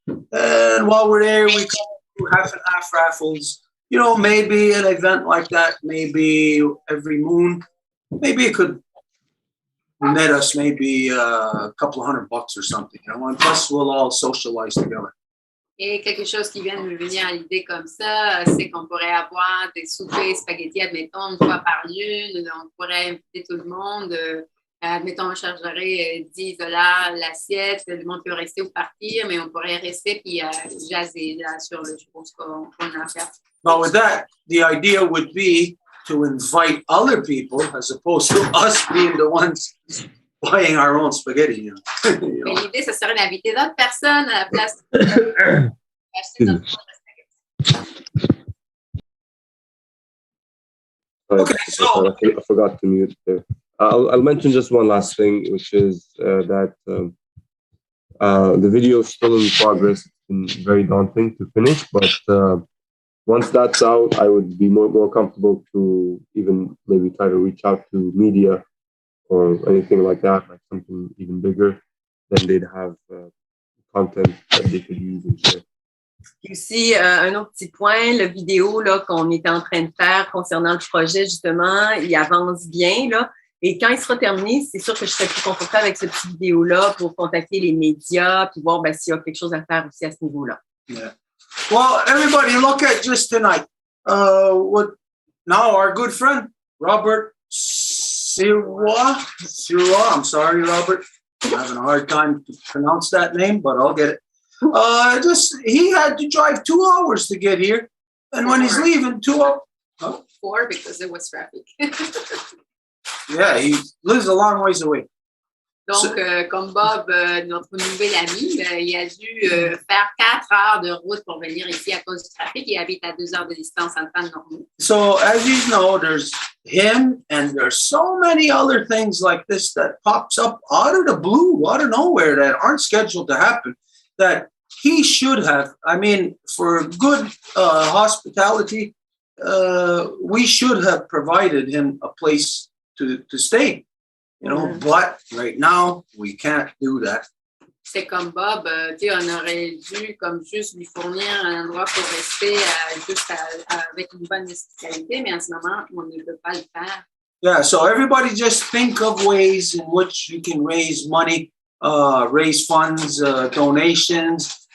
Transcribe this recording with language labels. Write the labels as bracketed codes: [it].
[en] And while we're there, we could do half and half raffles. Maybe an event like that, maybe every moon. Maybe it could net us maybe a couple of $100 or something. And plus we'll all socialize together. [fr] Et quelque chose qui vient de me venir à l'idée comme ça, c'est qu'on pourrait avoir des soupers spaghetti, admettons, une fois par lune. On pourrait inviter tout le monde. Admettons, on chargerait $10 l'assiette. Le monde peut rester ou partir, mais on pourrait rester puis jaser là sur le chose qu'on a à faire. [en] But with that, the idea would be to invite other people as opposed to us being the ones buying our own spaghetti. [fr] Mais l'idée, ce serait d'inviter d'autres personnes à la place d'acheter notre propre spaghetti. [en] Okay, so I forgot to mute there. I'll mention just one last thing, which is that the video is still in progress. It's been very daunting to finish, but once that's out, I would be more comfortable to even maybe try to reach out to media or anything like that, like something even bigger. Then they'd have content that they could use and share. [fr] Aussi, un autre petit point, la vidéo là, qu'on est en train de faire concernant le projet, justement, il avance bien. Là. Et quand il sera terminé, c'est sûr que je serai plus confortable avec ce petit vidéo-là pour contacter les médias puis voir s'il y a quelque chose à faire aussi à ce niveau-là. [en] Yeah. Well, everybody, look at just tonight. What now? Our good friend Robert Sirois. I'm sorry, Robert. I'm having a hard time to pronounce that name, but I'll get it. He had to drive 2 hours to get here, and when he's leaving, 2 hours. Huh? 4 because there was traffic. Yeah, he lives a long ways away. [fr] Donc, comme Bob, notre nouvel ami, il a dû faire 4 heures de route pour venir ici à cause du trafic. Il habite à 2 heures de distance en temps normal. [en] So, as you know, there's him, and there's so many other things like this that pops up out of the blue, out of nowhere, that aren't scheduled to happen, that he should have. I mean, for good hospitality, we should have provided him a place to stay. You know, but right now we can't do that. [fr] C'est comme Bob, tu sais, on aurait dû comme juste lui fournir un endroit pour rester juste avec une bonne hospitalité, mais en ce moment, on ne peut pas le faire. [en] Yeah, so everybody just think of ways in which you can raise money, raise funds, donations.